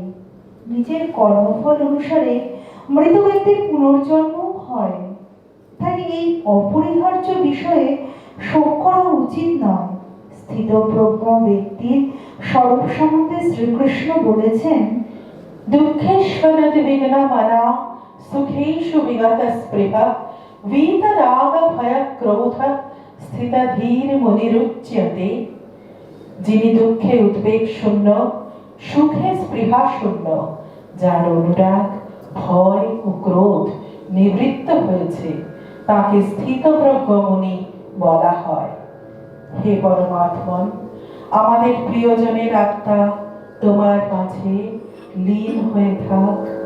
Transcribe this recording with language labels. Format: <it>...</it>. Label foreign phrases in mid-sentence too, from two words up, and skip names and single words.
<bn>নিজের কর্মফল অনুসারে মৃত ব্যক্তির পুনর্জন্ম হয়, তাই এই অপরিহার্য বিষয়ে শোক করা উচিত নয়। স্থিতপ্রজ্ঞ ব্যক্তির স্বরূপ সম্বন্ধে শ্রীকৃষ্ণ বলেছেন,</bn> <sa>দুঃখেশ্বরতি বিঘ্নমনা সুখেষু বিগত স্পৃহা, वीतराग भय क्रोध स्थितधीर मुनिरुच्यते।</sa> <bn>যিনি দুঃখে উদ্বেগ শূন্য সুখে স্পৃহা শূন্য, যার অনুরাগ ভয় ও ক্রোধ নিবৃত্ত হয়েছে, তাকে স্থিতপ্রজ্ঞমুনি বলা হয়। হে পরমাত্মন, আমাদের প্রিয়জনের আত্মা তোমার মাঝে লীন হয়ে থাক।</bn>